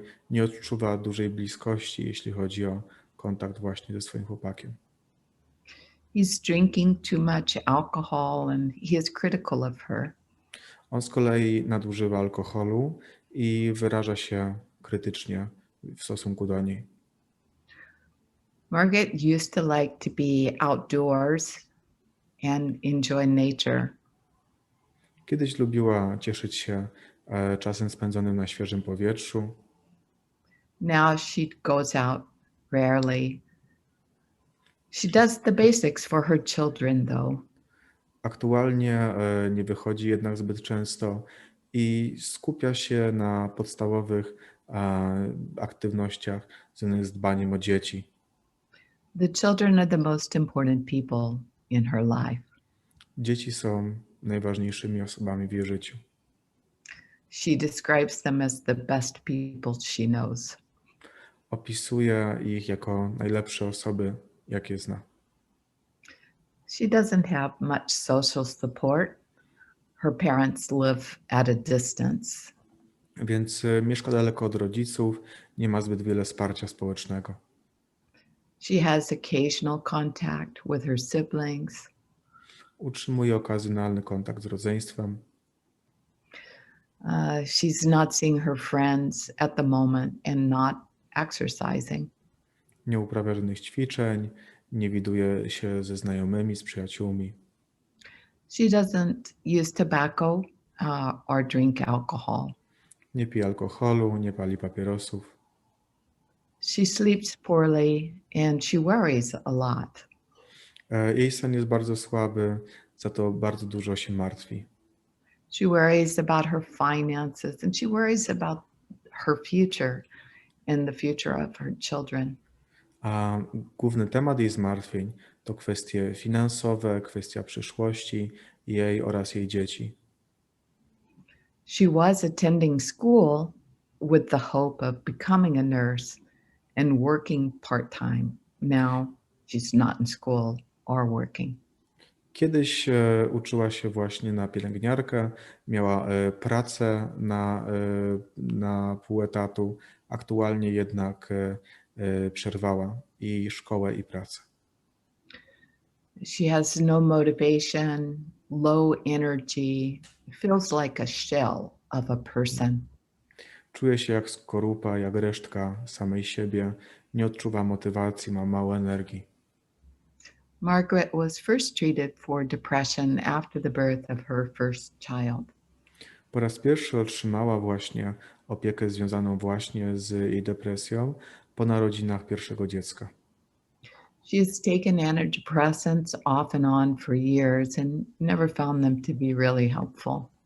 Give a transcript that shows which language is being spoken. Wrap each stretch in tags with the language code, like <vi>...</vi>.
<pl>Nie odczuwa dużej bliskości, jeśli chodzi o kontakt właśnie ze swoim chłopakiem.</pl> <en>He's drinking too much alcohol and he is critical of her.</en> <pl>On z kolei nadużywa alkoholu i wyraża się krytycznie w stosunku do niej.</pl> <en>Margaret used to like to be outdoors and enjoy nature.</en> <pl>Kiedyś lubiła cieszyć się czasem spędzonym na świeżym powietrzu.</pl> <en>Now she goes out rarely. She does the basics for her children, though.</en> <pl>Aktualnie nie wychodzi jednak zbyt często i skupia się na podstawowych aktywnościach związanych z dbaniem o dzieci.</pl> <en>The children are the most important people in her life.</en> <pl>Dzieci są najważniejszymi osobami w jej życiu.</pl> <en>She describes them as the best people she knows.</en> <pl>Opisuje ich jako najlepsze osoby, jakie zna.</pl> <en>She doesn't have much social support. Her parents live at a distance.</en> <pl>Więc mieszka daleko od rodziców, nie ma zbyt wiele wsparcia społecznego.</pl> <en>She has occasional contact with her siblings.</en> <pl>Utrzymuje okazjonalny kontakt z rodzeństwem.</pl> <en>She's not seeing her friends at the moment and not exercising.</en> <pl>Nie uprawia żadnych ćwiczeń, nie widuje się ze znajomymi, z przyjaciółmi.</pl> <en>She doesn't use tobacco or drink alcohol.</en> <pl>Nie pije alkoholu, nie pali papierosów.</pl> <en>She sleeps poorly and she worries a lot.</en> <pl>Jej sen jest bardzo słaby, za to bardzo dużo się martwi.</pl> <en>She worries about her finances and she worries about her future and the future of her children.</en> <pl>A główny temat jej zmartwień to kwestie finansowe, kwestia przyszłości jej oraz jej dzieci.</pl> <en>She was attending school with the hope of becoming a nurse and working part-time. Now she's not in school or working.</en> <pl>Kiedyś uczyła się właśnie na pielęgniarkę, miała pracę na pół etatu, aktualnie jednak przerwała i szkołę, i pracę.</pl> <en>She has no motivation, low energy, feels like a shell of a person.</en> <pl>Czuje się jak skorupa, jak resztka samej siebie, nie odczuwa motywacji, ma mało energii.</pl> <en>Margaret was first treated for depression after the birth of her first child.</en> <pl>Po raz pierwszy otrzymała właśnie opiekę związaną właśnie z jej depresją po narodzinach pierwszego dziecka.</pl> <en>She has taken antidepressants off and on for years and never found them to be really helpful.</en>